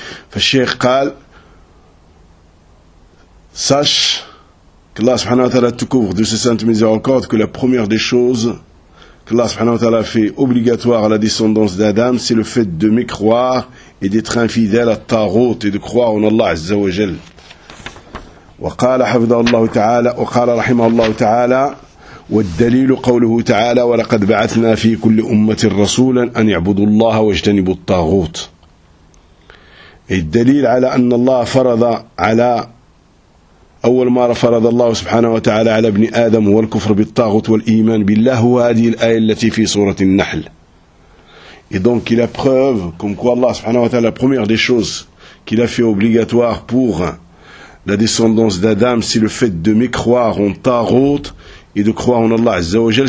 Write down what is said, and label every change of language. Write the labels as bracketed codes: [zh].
[fr] Fa Cheikh قال: sache que Allah subhanahu wa ta'ala te couvre de ses saintes miséricordes, que la première des choses que Allah subhanahu wa ta'ala fait obligatoire à la descendance d'Adam, c'est le fait de mécroire et d'être infidèle à Tarot et de croire en Allah azza wa jal. [ar] Wa qala hafidhahullah ta'ala wa qala rahimahullah ta'ala: والدليل قوله تعالى: ولقد بعثنا في كل أمة رسولا أن يعبدوا الله واجتنبوا الطاغوت. الدليل على أن الله فرض على أول ما فرض الله سبحانه وتعالى على ابن آدم هو الكفر بالطاغوت والإيمان بالله، هو هذه الآية التي في سورة النحل. [fr] Et donc il a preuve comme quoi Allah [ar] سبحانه وتعالى [fr] la première des choses qu'il a fait obligatoire pour la descendance d'Adam, c'est le fait de mécroire en Tarot et de croire en Allah Azza wa Jal.